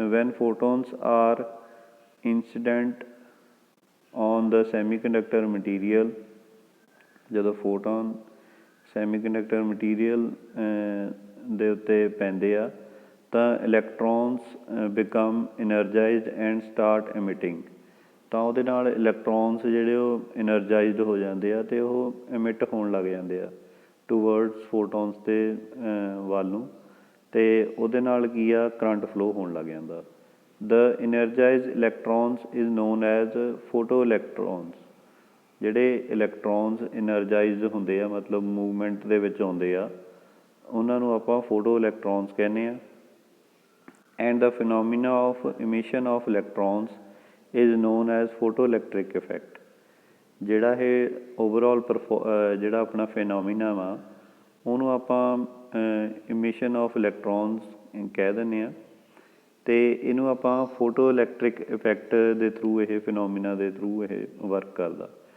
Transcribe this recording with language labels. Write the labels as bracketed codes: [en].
[en] When photons are incident on the semiconductor material, [pa] ਜਦੋਂ photon semiconductor material ਦੇ ਉੱਤੇ ਪੈਂਦੇ ਆ ਤਾਂ electrons [en] Become energised and start emitting. [pa] ਤਾਂ ਉਹਦੇ ਨਾਲ ਇਲੈਕਟ੍ਰੋਨਸ ਜਿਹੜੇ ਉਹ ਐਨਰਜਾਈਜ਼ਡ ਹੋ ਜਾਂਦੇ ਆ ਅਤੇ ਉਹ ਐਮਿਟ ਹੋਣ ਲੱਗ ਜਾਂਦੇ ਆ ਟੂਵਰਡਸ ਫੋਟੋਨਸ ਦੇ ਵੱਲ ਨੂੰ, ਅਤੇ ਉਹਦੇ ਨਾਲ ਕੀ ਆ ਕਰੰਟ ਫਲੋ ਹੋਣ ਲੱਗ ਜਾਂਦਾ। [en] The energized electrons is known as photoelectrons। [pa] ਜਿਹੜੇ ਇਲੈਕਟ੍ਰੋਨਸ ਐਨਰਜਾਈਜ਼ਡ ਹੁੰਦੇ ਆ ਮਤਲਬ ਮੂਵਮੈਂਟ ਦੇ ਵਿੱਚ ਆਉਂਦੇ ਆ ਉਹਨਾਂ ਨੂੰ ਆਪਾਂ ਫੋਟੋ ਇਲੈਕਟ੍ਰੋਨਸ ਕਹਿੰਦੇ ਆ। [en] And the phenomena of emission of electrons is known as photoelectric effect। [pa] ਜਿਹੜਾ ਇਹ ਓਵਰਆਲ ਜਿਹੜਾ ਆਪਣਾ ਫੈਨੋਮੀਨਾ ਵਾ ਉਹਨੂੰ ਆਪਾਂ ਇਮਿਸ਼ਨ ਆਫ ਇਲੈਕਟ੍ਰੋਨਸ ਕਹਿ ਦਿੰਦੇ ਹਾਂ, ਅਤੇ ਇਹਨੂੰ ਆਪਾਂ ਫੋਟੋ ਇਲੈਕਟ੍ਰਿਕ ਇਫੈਕਟ ਦੇ ਥਰੂ ਇਹ ਫਿਨੋਮੀਨਾ ਦੇ ਥਰੂ ਇਹ ਵਰਕ ਕਰਦਾ।